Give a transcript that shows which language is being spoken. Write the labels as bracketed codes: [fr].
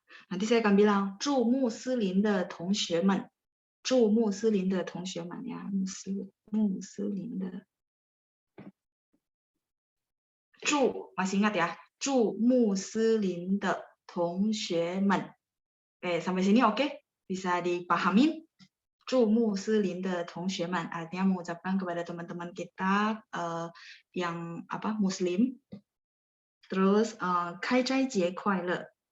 [zh] Nanti saya akan bilang 祝穆斯林的同学们，祝穆斯林的同学们呀，穆斯林的。祝 [id] masih ingat ya, [zh] 祝穆斯林的同学们. [id] Sampai sini oke? Bisa dipahami? [zh] 祝穆斯林的同学们 [id] artinya mengucapkan kepada teman-teman kita yang apa muslim. [zh] Terus 开斋节快乐.